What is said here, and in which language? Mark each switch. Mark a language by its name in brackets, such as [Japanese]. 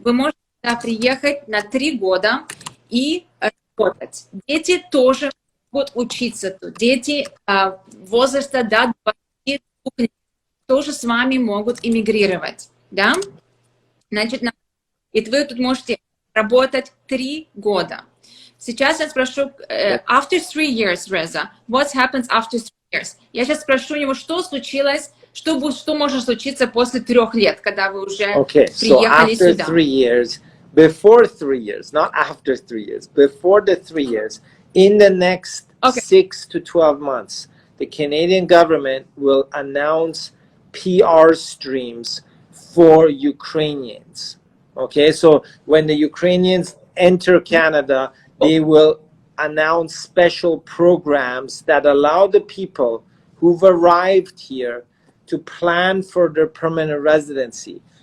[Russian] Вы можете сюда приехать на 3 года и работать. Дети тоже будут учиться тут. Дети возраста до 22 лет тоже с вами могут иммигрировать. Да? Значит, и вы тут можете работать 3 года. Сейчас я спрошу, [English] after 3 years, Reza, what happens after 3 years? [Russian] Я сейчас спрошу у него, что случилось, что может случиться после 3 лет, когда вы уже приехали сюда. [English] So after 3 years, before 3 years, not after 3 years, before the 3 years, in the next 6 to 12 months, the Canadian government will announce PR streams for Ukrainians. Okay, so when the Ukrainians enter Canada, they will announce special programs that allow the people who've arrived here to plan for their permanent residency.